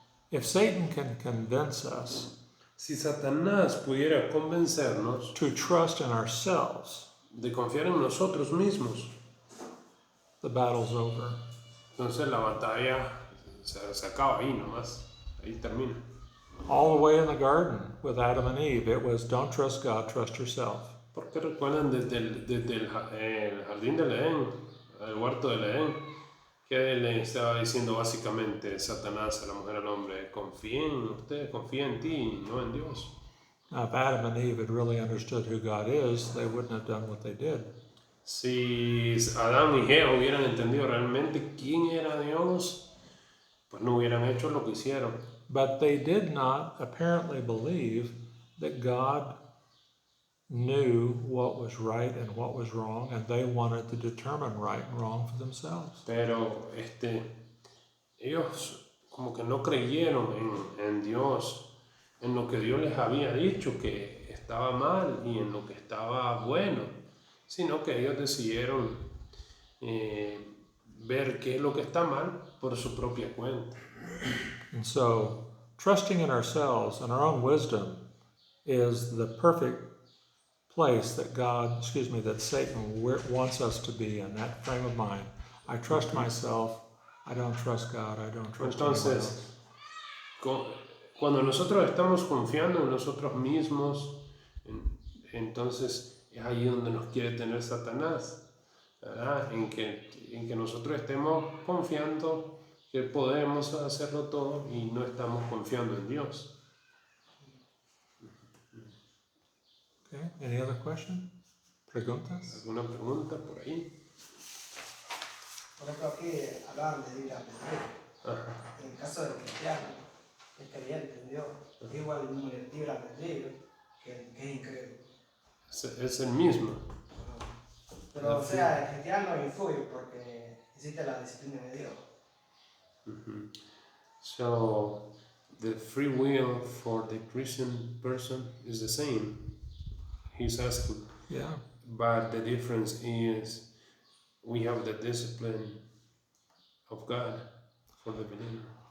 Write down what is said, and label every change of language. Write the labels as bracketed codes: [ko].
[en] If Satan can convince us [es] Si Satanás pudiera convencernos [en] to trust in ourselves, [es] de confiar en nosotros mismos, [en] the battle's over. [es] Entonces la batalla se acaba ahí nomás, ahí termina. [en] All the way in the garden with Adam and Eve, it was don't trust God, trust yourself. [es] Porque recuerdan desde el jardín del Edén, el huerto del Edén, que le estaba diciendo básicamente Satanás a la mujer al hombre, confía en usted, confía en ti, no en Dios. [en] Now, if Adam and Eve had really understood who God is, they wouldn't have done what they did. [es] Si Adán y Eva hubieran entendido realmente quién era Dios, pues no hubieran hecho lo que hicieron. [en] But they did not apparently believe that God knew what was right and what was wrong, and they wanted to determine right and wrong for themselves. [es] Pero ellos como que no creyeron en Dios, en lo que Dios les había dicho que estaba mal y en lo que estaba bueno, sino que ellos decidieron ver qué es lo que está mal por su propia cuenta. [en] And so, trusting in ourselves and our own wisdom is the perfect place that that Satan wants us to be in, that frame of mind. I trust myself, I don't trust God, I don't trust anyone else. [es] Entonces, cuando nosotros estamos confiando en nosotros mismos, entonces es ahí donde nos quiere tener Satanás, ¿verdad? En que nosotros estemos confiando que podemos hacerlo todo y no estamos confiando en Dios. Okay, any other question? ¿Preguntas? ¿Alguna pregunta por ahí? Por ejemplo, aquí hablaban de libre albedrío. Ajá. En el caso del cristiano, el creyente en Dios, es igual el libre albedrío que es incrédulo. Es el mismo. Pero, o sea, el cristiano influye porque existe la disciplina de Dios. Mm-hmm. [en] So the free will for the Christian person is the same. He's asking. Yeah. But the difference is we have the discipline of God for the believer.